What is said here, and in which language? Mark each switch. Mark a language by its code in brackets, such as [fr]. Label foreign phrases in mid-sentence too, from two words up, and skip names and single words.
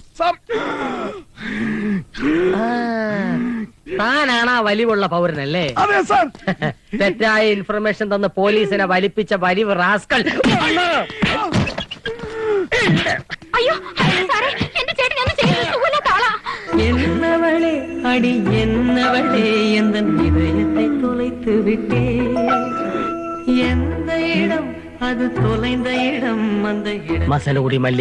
[ml] താനാണ് ആ വലിവുള്ള പൗരനല്ലേ? അതെ സാർ. തെറ്റായ ഇൻഫർമേഷൻ തന്ന് പോലീസിനെ വലിപ്പിച്ച വലിവ് റാസ്കൽ. അയ്യോ സാറേ, എന്റെ ചേട്ടൻ ഒന്നും ചെയ്യുന്നില്ല. [ta] என்னவளே அடி என்னவளே என்ன இதயத்தை தொலைத்து விட்டே எந்த இடம் அது தொலைந்த இடம் அந்த இடம் மசனகுடி